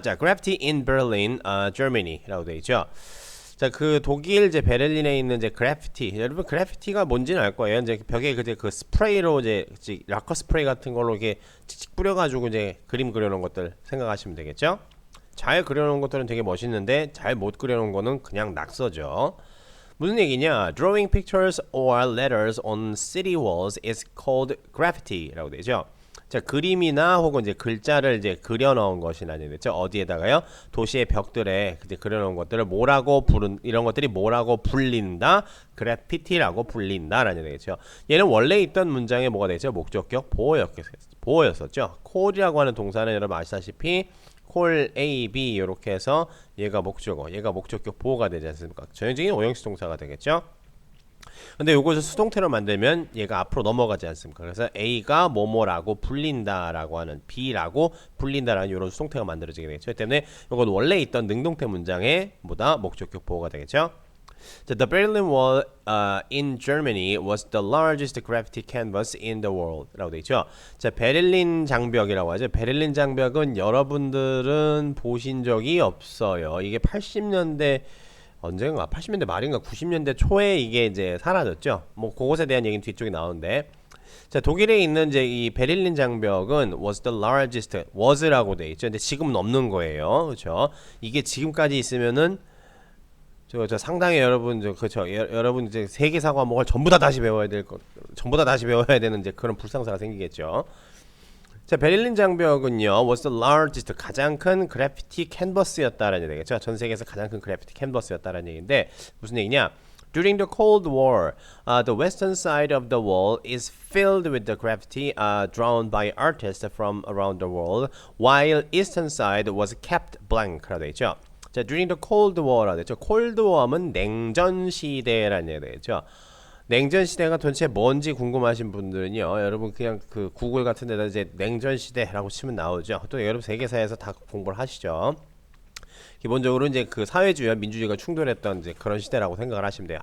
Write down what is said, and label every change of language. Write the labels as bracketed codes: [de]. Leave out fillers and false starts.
[ko] 자, [en] graffiti in Berlin, Germany [ko] 라고 되어 있죠. 자, 그 독일 이제 베를린에 있는 이제 그래피티. 여러분 그래피티가 뭔지는 알 거예요. 이제 벽에 그 스프레이로 이제 락커 스프레이 같은 걸로 이렇게 찍찍 뿌려가지고 이제 그림 그려놓은 것들 생각하시면 되겠죠. 잘 그려놓은 것들은 되게 멋있는데 잘 못 그려놓은 거는 그냥 낙서죠. 무슨 얘기냐? [en] Drawing pictures or letters on city walls is called graffiti [ko] 라고 되죠. 자, 그림이나 혹은 이제 글자를 이제 그려놓은 것이라는 얘기죠. 어디에다가요? 도시의 벽들에 이제 그려놓은 것들을 이런 것들이 뭐라고 불린다? 그래피티라고 불린다라는 얘기죠. 얘는 원래 있던 문장에 뭐가 되죠? 목적격 보어였었죠. call이라고 하는 동사는 여러분 아시다시피 [en] call A, B [ko] 이렇게 해서 얘가 목적격 보어가 되지 않습니까? 전형적인 오형식 동사가 되겠죠. 근데 요것을 수동태로 만들면 얘가 앞으로 넘어가지 않습니까? 그래서 A가 뭐뭐라고 불린다라고 하는 B라고 불린다라는 이런 수동태가 만들어지게 되겠죠. 때문에 이건 원래 있던 능동태 문장의 목적격 보호가 되겠죠. [en] 자, The Berlin Wall in Germany was the largest graffiti canvas in the world [ko] 라고 되어 있죠. 자, 베를린 장벽이라고 하죠. 베를린 장벽은 여러분들은 보신 적이 없어요. 이게 80년대 언젠가 80년대 말인가 90년대 초에 이게 이제 사라졌죠. 뭐 그것에 대한 얘기는 뒤쪽에 나오는데, 자, 독일에 있는 이제 이 베를린 장벽은 [en] was the largest was [ko] 라고 돼 있죠. 근데 지금은 없는 거예요. 그렇죠? 이게 지금까지 있으면은 저 상당히 여러분 여러분 이제 세계사 과목을 전부 다 다시 배워야 되는 이제 그런 불상사가 생기겠죠. 자, 베를린 장벽은요 [en] was the largest [ko] 가장 큰 그래피티 캔버스였다라는 얘기죠. 전 세계에서 가장 큰 그래피티 캔버스였다라는 얘기인데 무슨 얘기냐? [en] During the Cold War, the western side of the wall is filled with the graffiti drawn by artists from around the world, while eastern side was kept blank [ko] 라고 되어 있죠. 자, [en] during the Cold War [ko] 라고 되어 있죠. Cold War은 냉전 시대라는 얘기가 되겠죠. 냉전 시대가 도대체 뭔지 궁금하신 분들은요, 여러분 그냥 그 구글 같은 데다 이제 냉전 시대라고 치면 나오죠. 또 여러분 세계사에서 다 공부를 하시죠. 기본적으로 이제 그 사회주의와 민주주의가 충돌했던 이제 그런 시대라고 생각을 하시면 돼요.